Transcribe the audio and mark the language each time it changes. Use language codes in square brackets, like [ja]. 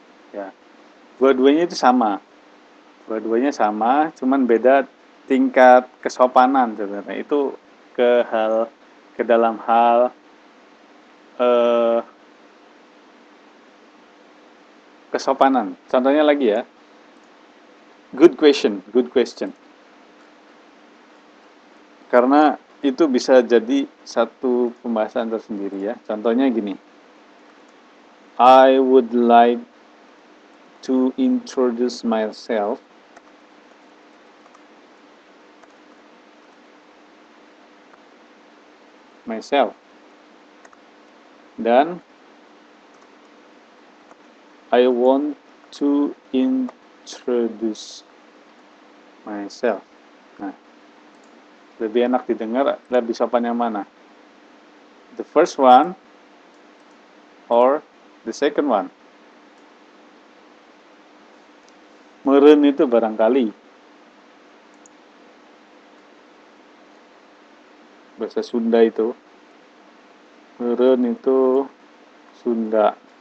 [id] Ya. Dua-duanya itu sama. Dua-duanya sama, cuman beda tingkat kesopanan sebenarnya. Itu ke dalam hal eh, kesopanan. Contohnya lagi ya. [en] Good question, good question. [id] Karena itu bisa jadi satu pembahasan tersendiri ya. Contohnya gini. [en] I would like to introduce myself. [id] Dan [en] I want to introduce myself. [id] Nah, lebih enak didengar, lebih sopan yang mana? [en] The first one or the second one? [id] Meren itu barangkali. Bahasa Sunda itu. Meren itu Sunda.